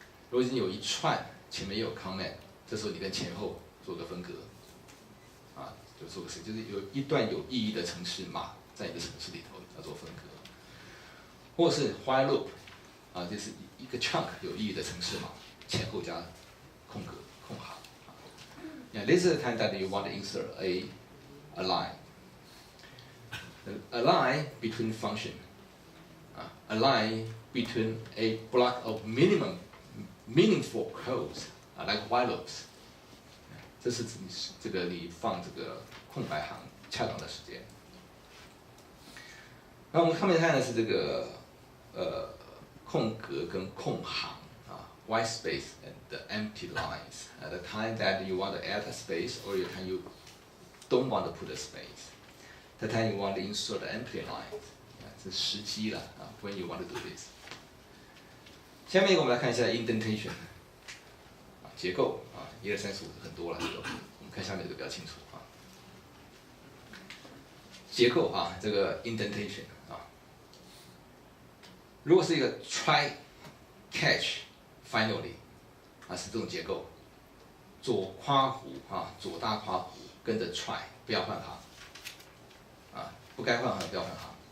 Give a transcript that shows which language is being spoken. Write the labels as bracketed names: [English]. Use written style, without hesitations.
[Chinese] 如果已经有一串前面也有 comment， 这时候你跟前后做个分隔，就做个事，就是有一段有意义的程式码在你的程式里头要做分隔，或是 while loop， 就是一个 chunk 有意义的程式码前后加空格空行。 [English] Yeah, this is the time that you want to insert a line. A line between function. A line between a block of meaningful codes, like while loops. [Chinese] 这是这个你放这个空白行恰当的时间。那我们后面看的是这个空格跟空行。 [English] White space and the empty lines. At the time that you want to add a space, or the time you don't want to put a space. The time you want to insert the empty lines. [Chinese] 这是时机了 [English] when you want to do this. [Chinese] 下面我们来看一下 indentation. 结构1、2、3、4、5很多了，我们看下面这个比较清楚结构这个 indentation 如果是一个 try catch。Finally， 是这种结构，左括弧左大括弧跟着 try， 不要换行，不该换行不要换行。